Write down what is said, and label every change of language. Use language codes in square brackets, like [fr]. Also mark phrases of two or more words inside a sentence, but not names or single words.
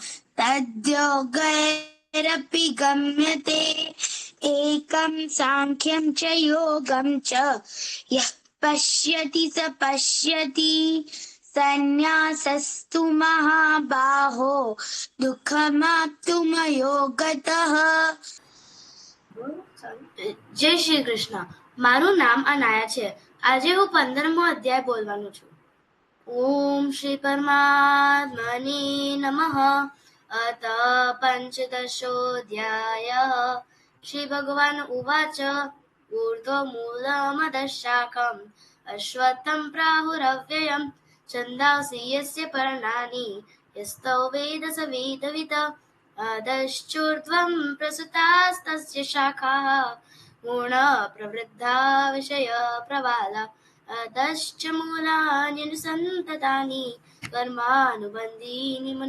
[sa] तद्योगैरपि गम्यते एकं सांख्यं च योगं च यः पश्यति स पश्यति सन्न्यासस्तु महाबाहो दुःखमाप्तुमयो गतः। [gu] જય શ્રી કૃષ્ણ. મારું નામ અનાયા છે. આજે હું 15મો અધ્યાય બોલવાનું છું. [sa] ओम श्री परमात्मने नमः. अथ पञ्चदशोऽध्यायः. श्री भगवान् उवाच ऊर्ध्वमूलमधःशाखम् अश्वत्थं प्राहुरव्ययम् छन्दांसि यस्य पर्णानि यस्तौ वेद स वेदवित् अधश्चोर्ध्वं प्रसृतास्तस्य शाखाः गुणप्रवृद्धा विषयप्रवाला अधश्च मूलान्यनुसन्ततानि कर्मानुबन्धीनि